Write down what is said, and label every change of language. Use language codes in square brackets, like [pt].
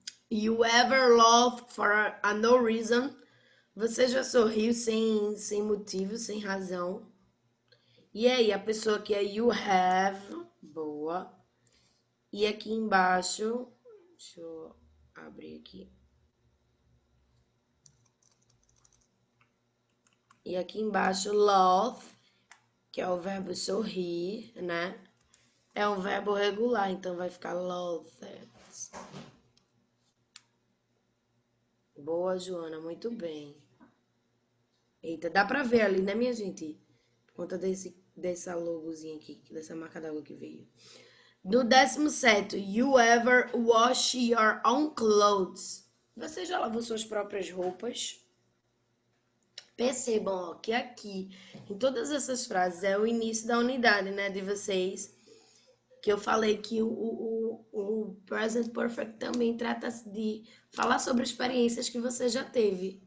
[en] You ever laughed for a no reason? [pt] Você já sorriu sem motivo, sem razão? E aí, a pessoa que é you have, boa. E aqui embaixo, deixa eu abrir aqui. E aqui embaixo, laugh, que é o verbo sorrir, né? É um verbo regular, então vai ficar laughed. Boa, Joana, muito bem. Eita, dá pra ver ali, né, minha gente? Por conta dessa logozinha aqui, dessa marca d'água que veio. No 17º, [en] you ever wash your own clothes? [pt] Você já lavou suas próprias roupas? Percebam, ó, que aqui, em todas essas frases, é o início da unidade, né, de vocês, que eu falei que o Present Perfect também trata-se de falar sobre experiências que você já teve.